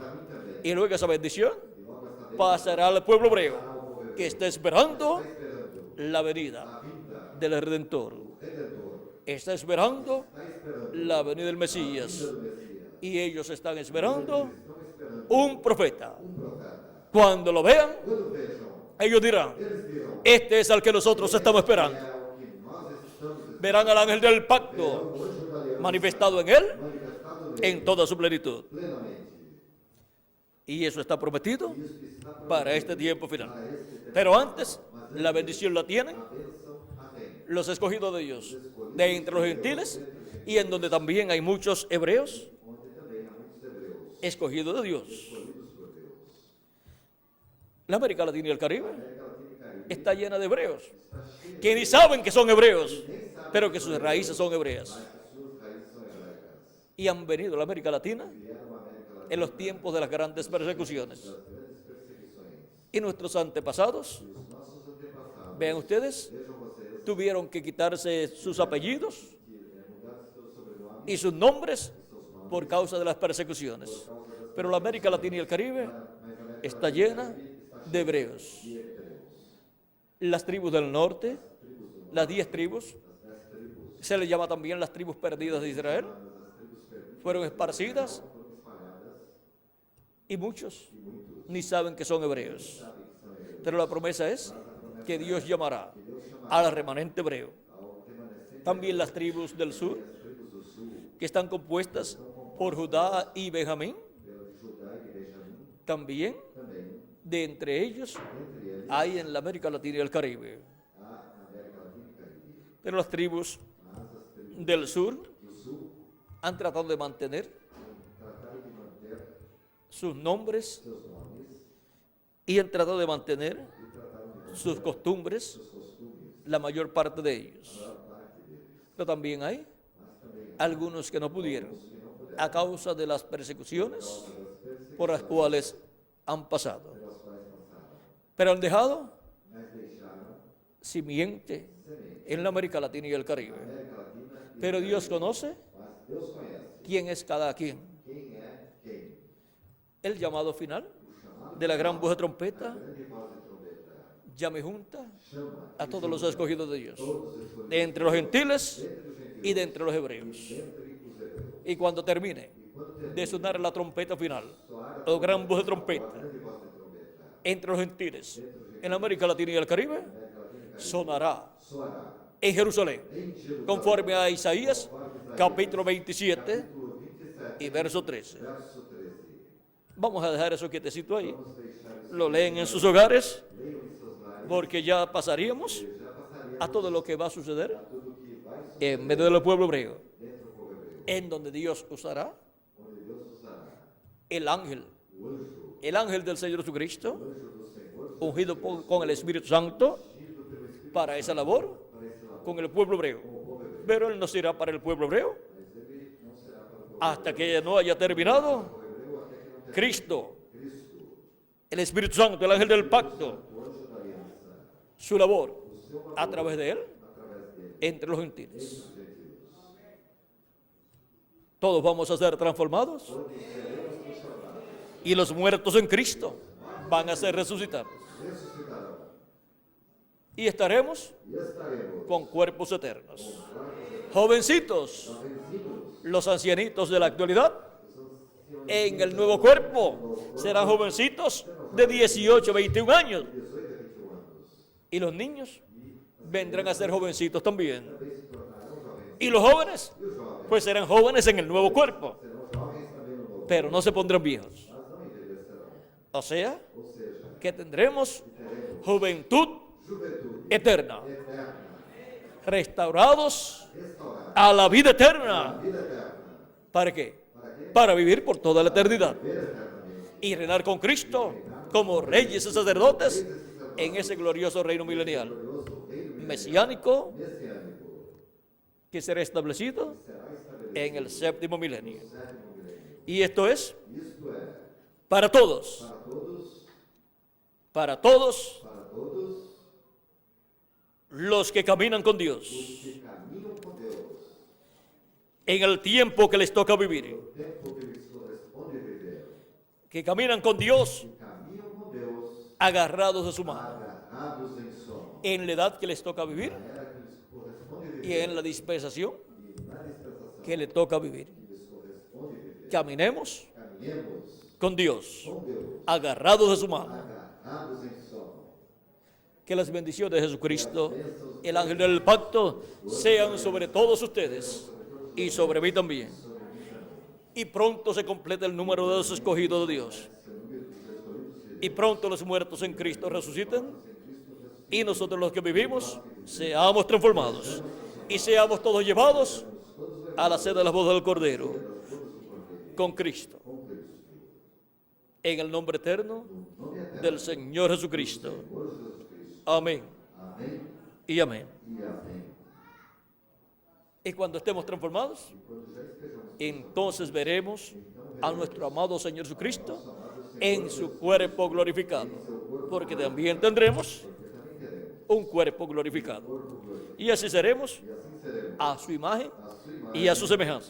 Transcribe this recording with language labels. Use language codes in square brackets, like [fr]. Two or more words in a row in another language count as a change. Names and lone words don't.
[es] Y luego esa bendición pasará al pueblo hebreo que está esperando la venida del Redentor. Está esperando la venida del Mesías. Y ellos están esperando un profeta. Cuando lo vean, [pt] Quando vejam, [es] ellos dirán, [pt] eles dirão, [es] este es al que nosotros estamos esperando. [pt] é o que nós estamos [es] Verán al ángel del pacto [pt] esperando, o anjo da aliança [es] manifestado en él [pt] manifestado [es] en toda su plenitud. [pt] plenamente. [es] Y eso está prometido [pt] Isso que está [es] para este tiempo final. [pt] para este tempo. [es] Pero antes, la bendición la tienen [pt] A bênção a tem. [es] los escogidos de Dios, de entre los gentiles, y en donde también hay muchos hebreos [pt] Onde também há muitos hebreus [es] escogidos de Dios. [pt] escolhidos por Deus. [es] La América Latina y el Caribe [pt] A América Latina e Caribe [es] está llena de hebreos, [pt] está cheia, [es] que ni saben que son hebreos, pero que sus raíces son hebreas. [pt] mas suas raíces são hebraicas. [es] Y han venido a la América Latina [pt] Vieram a América Latina [es] en los tiempos de las grandes persecuciones. [pt] das grandes perseguições. [es] Y nuestros antepasados, [pt] E os nossos antepassados, [es] vean ustedes, [pt] vejam vocês, [es] tuvieron que quitarse sus apellidos [pt] que mudar seus sobrenomes [es] y sus nombres por causa de las persecuciones. Pero la América Latina y el Caribe está llena de hebreos. [pt] de hebreus. [es] Las tribus del norte, las 10 tribus, [pt] As 10 tribos, [es] se les llama también las tribus perdidas de Israel, [pt] as tribos perdidas, [es] fueron esparcidas [pt] foram espalhadas [es] y muchos [pt] e muitos [es] ni saben que son hebreos. [pt] sabem que são hebreus. [es] Pero la promesa es que Dios llamará al remanente hebreo. [pt] Ao remanescente [es] También las tribus del sur, [pt] das tribos do sul, [es] que están compuestas por Judá y Benjamín, [pt] pela de Judá e de Benjamim, [es] también [pt] também, [es] de entre ellos [pt] entre eles, [es] hay en la América Latina y el Caribe. [pt] há na América Latina e Caribe. [es] Pero las tribus [pt] Mas as tribos [es] del sur [pt] do sul [es] han tratado de mantener [pt] trataram de manter [es] sus nombres [pt] seus nomes [es] y han tratado de mantener [pt] e trataram de manter [es] sus costumbres, [pt] seus costumes, [es] la mayor parte de ellos. [pt] a maior parte deles. [es] Pero también hay [pt] Mas também [es] algunos que no pudieron [pt] que não puderam, [es] a causa de las persecuciones [pt] das perseguições [es] por las cuales han pasado. [pt] pelas quais passaram, [es] Pero han dejado [pt] mas deixaram [es] simiente [pt] semente. [es] en la América Latina y el Caribe. [pt] América Latina e [es] Pero Dios conoce [pt] mas Deus conhece [es] quién es cada quien. [pt] quem é quem. [es] El llamado final [pt] O chamado [es] de la gran voz de trompeta [pt] grande voz de trombeta [es] llame junta [pt] chama [es] a todos los escogidos de Dios, [pt] todos os escolhidos [es] de entre los gentiles [pt] entre os gentiles [es] y de entre los hebreos. [pt] entre os hebreus. [es] Y cuando termine [pt] E quando termina [es] de sonar la trompeta final, [pt] soar [es] o gran voz de [pt] a [es] trompeta [pt] grande voz de trombeta, [es] entre los gentiles en América Latina y el Caribe, [pt] América Latina e Caribe, [es] sonará [pt] soará [es] en Jerusalén, [pt] em Jerusalém, [es] conforme a Isaías capítulo 27 [pt] capítulo 27, [es] y verso 13. [pt] verso 13. [es] Vamos a dejar eso quietecito ahí. [pt] Vamos deixar isso, [es] Lo leen en sus hogares, [pt] leiam em seus lares, [es] porque ya pasaríamos [pt] já passaria [es] a todo lo que va a suceder [pt] tudo o que vai suceder [es] en medio del pueblo hebreo, [pt] dentro do povo hebreu, [es] en donde Dios usará [pt] onde Deus usará [es] el ángel, [pt] o anjo, [es] el ángel del Señor Jesucristo, [pt] o anjo do Senhor, [es] ungido con el Espíritu Santo [pt] ungido pelo Espírito [es] para esa labor [pt] para esse lado, [es] con el pueblo hebreo. [pt] o povo hebreu, [es] Pero Él no será para el pueblo hebreo [pt] mas ele não será para o povo [es] hasta que no haya terminado [pt] hebreu até que não tenha [es] Cristo, [pt] Cristo, [es] el Espíritu Santo, el ángel del pacto, [pt] o anjo da aliança, [es] su labor [pt] o seu valor [es] a través de Él [pt] através dele, [es] entre los gentiles. [pt] os gentios. [es] Todos vamos a ser transformados [pt] Todos seremos transformados, [es] y los muertos en Cristo van a ser resucitados. [pt] ressuscitarão [es] Y estaremos [pt] e estaremos [es] con cuerpos eternos. Jovencitos, [pt] vencidos. [es] los ancianitos de la actualidad, en el nuevo cuerpo, serán jovencitos de 18, 21 años. [pt] 18 a 21 anos. [es] Y los niños vendrán a ser jovencitos también. [pt] Também se tornarão jovens. [es] Y los jóvenes, [pt] E os jovens [es] pues serán jóvenes en el nuevo cuerpo, [pt] serão jovens também no novo, [es] pero no se pondrán viejos. [pt] mas não envelhecerão. [es] O sea, [pt] Ou seja, [es] que tendremos [pt] teremos [es] juventud [pt] juventude [es] eterna, [pt] eterna, [es] restaurados [pt] restaurada, [es] a la vida eterna. [pt] vida eterna. [es] ¿Para qué? [pt] Para quê? [es] Para vivir por toda la eternidad [pt] Viver eternamente. [es] y reinar con Cristo como reyes y sacerdotes en ese glorioso reino milenial, [pt] Glorioso reino [es] mesiánico, [pt] messiânico [es] que será establecido [pt] será estabelecido [es] en el séptimo milenio. [pt] no sétimo milênio. [es] Y esto es [pt] Isto é, [es] para todos, [pt] para todos, [es] para todos [pt] para todos [es] los que caminan con Dios [pt] os que caminham com Deus, [es] en el tiempo que les toca vivir, [pt] no tempo que lhes corresponde viver, [es] que caminan con Dios [pt] que caminham com Deus, [es] agarrados de su mano, [pt] agarrados em sono, [es] en la edad que les toca vivir [pt] na era que lhes corresponde [es] y [pt] viver, [es] en la dispensación [pt] e na dispensação [es] que les toca vivir. [pt] que lhes corresponde viver. [es] Caminemos [pt] Caminhemos [es] con Dios, [pt] com Deus, [es] agarrados de su mano. [pt] agarrados em sono. [es] Que las bendiciones de Jesucristo, el ángel del pacto, sean sobre todos ustedes y sobre mí también. Y pronto se completa el número de los escogidos de Dios. Y pronto los muertos en Cristo resuciten. Y nosotros los que vivimos seamos transformados. Y seamos todos llevados a la sede de la voz del Cordero. Con Cristo. En el nombre eterno del Señor Jesucristo. Amén. [pt] Amém [es] Y amén. [pt] e amém. [es] Y cuando estemos transformados, entonces veremos a nuestro amado Señor Jesucristo en su cuerpo glorificado, porque también tendremos un cuerpo glorificado. Y así seremos a su imagen y a su semejanza.